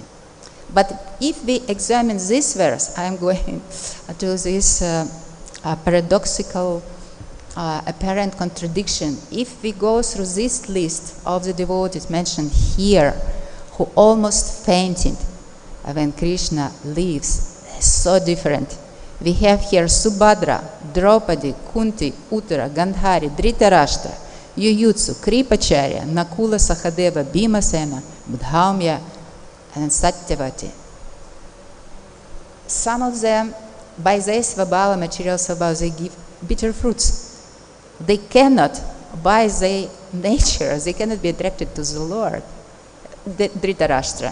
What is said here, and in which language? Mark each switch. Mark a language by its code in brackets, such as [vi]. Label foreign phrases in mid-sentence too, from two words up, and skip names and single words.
[en] But if we examine this verse, I am going to this paradoxical apparent contradiction. If we go through this list of the devotees mentioned here, who almost fainted when Krishna leaves, so different. We have here Subhadrā, Draupadī, Kuntī, Uttarā, Gāndhārī, dhṛtarāṣṭra, yuyutsur, Kripacharya, Nakula, Sahadeva, Bhīmasena, dhaumyaś, and Satyavati. Some of them, by their svabhava, material svabhava, they give bitter fruits. They cannot, by their nature, they cannot be attracted to the Lord. Dhṛtarāṣṭra.